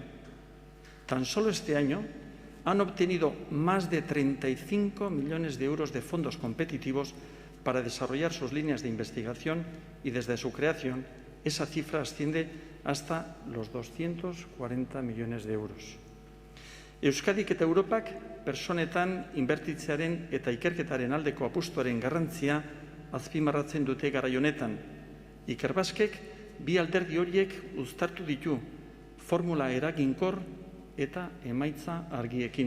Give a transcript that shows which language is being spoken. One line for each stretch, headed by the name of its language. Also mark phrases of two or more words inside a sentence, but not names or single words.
Spanish: Tan solo este año han obtenido más de 35 millones de euros de fondos competitivos para desarrollar sus líneas de investigación y desde su creación esa cifra asciende hasta los 240 millones de euros.
Basque: Euskadik eta Europak pertsonetan inbertitzearen eta ikerketaren aldeko apustuaren garrantzia azpimarratzen dute garai honetan. Ikerbasquek bi alderdi horiek uztartu ditu, formula eraginkor eta emaitza argiekin.